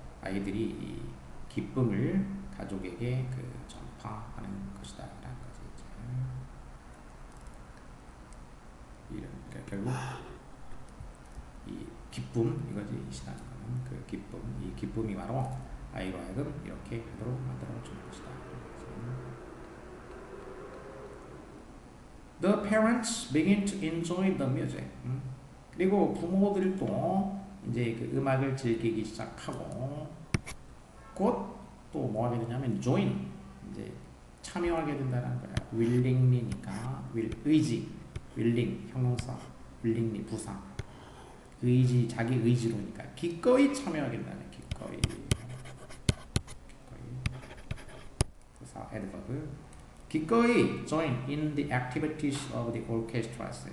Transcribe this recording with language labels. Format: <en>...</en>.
<ko>아이들이 이 기쁨을 가족에게 그 전파하는 것이다 라는 거지. 이런 그러니까 결국 이 기쁨 이거지 이 신앙은 그 기쁨 이 기쁨이 바로 아이로 하여금 이렇게 되도록 만들어 주는 것이다.</ko> <en>The parents begin to enjoy the music.</en> <ko>그리고 부모들도 이제 그 음악을 즐기기 시작하고 곧 또 뭐 하게 되냐면 join 이제 참여하게 된다는 거야. willingly니까 의지 willing 형용사 willingly 부사 의지 자기 의지로니까 기꺼이 참여하게 된다는 기꺼이 부사 adverb 기꺼이</ko> <en>join in the activities of the orchestras.</en>